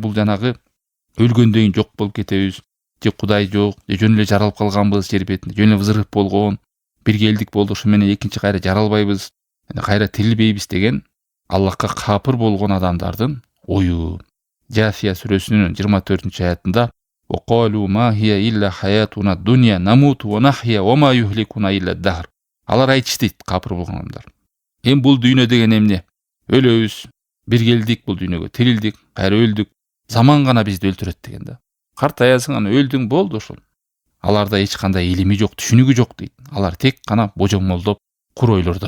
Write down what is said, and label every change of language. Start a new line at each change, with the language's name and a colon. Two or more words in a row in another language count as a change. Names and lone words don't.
Kyrgyz: Бул жанагы өлгөндөн кийин жок болуп кетебиз, же Кудай жок, же жөн эле жаралып калганбыз жер бетинде, жөн эле взрыв болгон, бир келдик болду, ошо менен экинчи кайра жаралбайбыз, кайра тирилбейбиз деген Аллахка капыр болгон адамдардын ою. Джафия сүрөсүнүн 24-аятында
Arabic: وقالوا ما هي إلا حياتنا الدنيا نموت ونحيا وما يهلكنا إلا الدهر.
Kyrgyz: Алар айтыш дейт капыр болгон адамдар. Бул дүйнө деген эмне? Өлөбүз, бир келдик бул дүйнөгө, тирилдик, кайра өлдүк. Заман гана бизди өлтүрөт деген да. Картаясың, аны өлдүң болду ошол. Аларда эч кандай илими жок, түшүнүгү жок дейт. Алар тек гана божомолдоп, кур ойлордор.